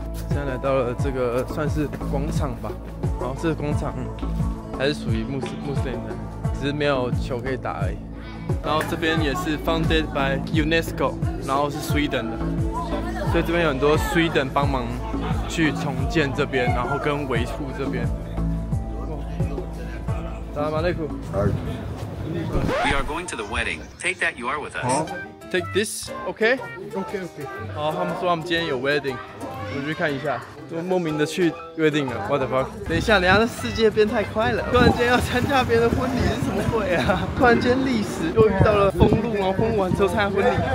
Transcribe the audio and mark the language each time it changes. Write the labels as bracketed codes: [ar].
[zh] 现在来到了这个算是广场吧。然后这个广场还是属于穆斯林的，只是没有球可以打而已。然后这边也是 [en] founded by UNESCO， [zh] 然后是 Sweden 的，所以这边有很多 Sweden 帮忙去重建这边，然后跟维护这边。 [ar] Salam alaikum. [en] We are going to the wedding. Take that you are with us. Take this, OK? OK. [zh] 好，他们说他们今天有 wedding， 我去看一下。就莫名的去约定了 ， [en] what the fuck？ [zh] 等一下，这世界变太快了，突然间要参加别人的婚礼是什么鬼啊？突然间历史又遇到了封路，然后封路完之后参加婚礼。